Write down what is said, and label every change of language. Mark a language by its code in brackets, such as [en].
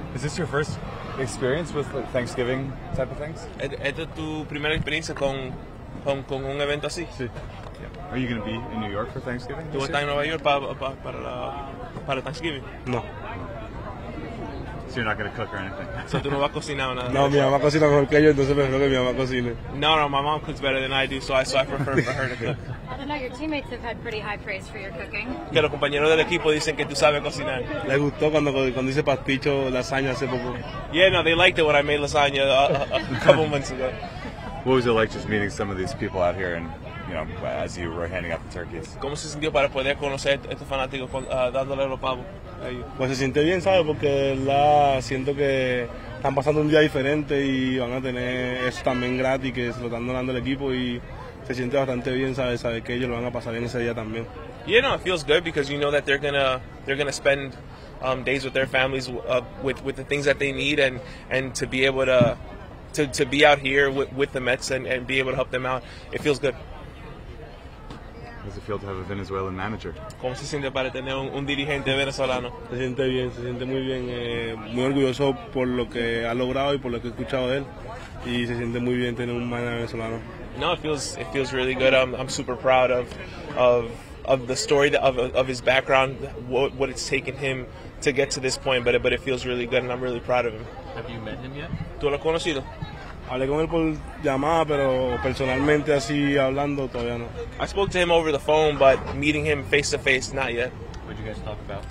[en] Is this your first experience with like, Thanksgiving type of things? [es] ¿Esta es tu primera experiencia con un evento así? Sí. [en] Yeah. Are you going to be in New York for Thanksgiving? [es] ¿Tú estás en Nueva York para Thanksgiving? No. [en] So you're not going to cook or anything? [es] So tú no vas a cocinar o nada. No, mi mamá cocina mejor que yo, entonces prefiero que mi mamá cocine. [en] No, my mom cooks better than I do, so I prefer for her to cook. I don't know, your teammates have had pretty high praise for your cooking. [es] Que los compañeros del equipo dicen que tú sabes cocinar. Les gustó cuando hice pasticho, lasaña hace poco. [en] Yeah, no, they liked it when I made lasagna a couple months ago. What was it like just meeting some of these people out here and, you know, as you were handing out the turkeys? [es] ¿Cómo se sintió para poder conocer a estos fanáticos dándole los pavos a ellos? Pues se siente bien, ¿sabes? Porque de verdad siento que están pasando un día diferente y van a tener eso también gratis, que se lo están donando el equipo y se siente bastante bien, ¿sabes? Saber que ellos lo van a pasar bien ese día también. [en] Yeah, no, it feels good because you know that they're gonna spend days with their families with the things that they need and to be able to be out here with the Mets and be able to help them out. It feels good. How does it feel to have a Venezuelan manager? [es] ¿Cómo se siente para tener un dirigente venezolano? Se siente bien, se siente muy bien, muy orgulloso por lo que ha logrado y por lo que he escuchado de él y se siente muy bien tener un manager venezolano. [en] No, it feels really good. I'm super proud of the story of his background, what it's taken him to get to this point, but it feels really good and I'm really proud of him. Have you met him yet? [es] ¿Tú lo has conocido? Hablé con él por llamada, pero personalmente así hablando todavía no. [en] I spoke to him over the phone, but meeting him face to face, not yet. What did you guys talk about?